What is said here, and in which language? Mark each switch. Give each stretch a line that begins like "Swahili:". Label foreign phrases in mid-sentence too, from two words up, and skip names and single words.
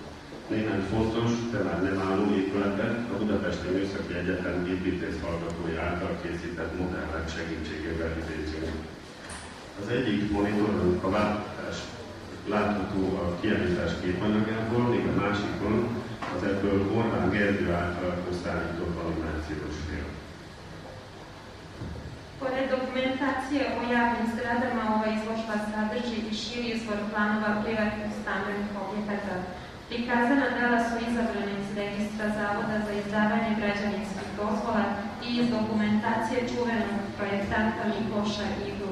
Hungarian: Néhány fontos, de már nem álló épületet a Budapesti Műszaki Egyetem építész hallgatói által készített modellek segítségével idézünk. Az egyik monitoron a változás látható a kiállítás képanyagából, míg a másikon az ebből Orbán Gergő által összeállított animációs film.
Serbian: Pored dokumentacije o javnim zgradama, ova izložba sadrži i širi izvor planova privatnih stambenih objekata. Prikazana dela su izabrane iz registra Zavoda za izdavanje građevinskih dozvola i iz dokumentacije čuvenog projektanta Mikloša Iglu.